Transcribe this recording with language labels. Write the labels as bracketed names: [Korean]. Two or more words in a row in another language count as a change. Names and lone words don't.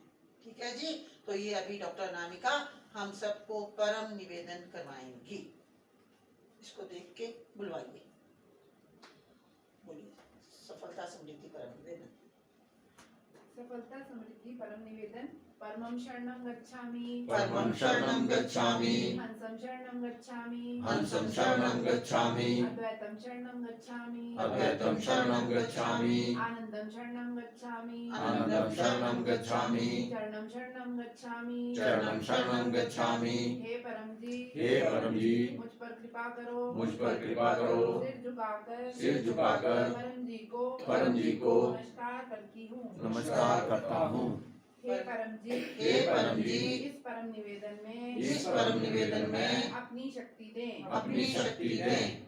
[Hindi] ठीक है जी। तो ये अभी डॉक्टर नामिका हम सबको परम निवेदन करवाएंगी। इसको देख के बुलवाइए। बोलिए। सफलता समृद्धि परम निवेदन। सफलता समृद्धि परम निवेदन। [Sanskrit] परमं शरणं गच्छामि। परमं शरणं गच्छामि। हंसं शरणं गच्छामि। हंसं शरणं गच्छामि। अद्वैतं शरणं गच्छामि। अद्वैतं शरणं गच्छामि। आनंदं शरणं गच्छामि। आनन्दं शरणं गच्छामि। चरणं शरणं गच्छामि। चरणं शरणं गच्छामि। [Hindi] हे परम जी, हे परम जी, मुझ पर कृपा करो। मुझ पर कृपा करो। सिर झुकाकर परम जी को नमस्कार करता हूँ। हे परम जी, इस परम निवेदन में अपनी शक्ति दें।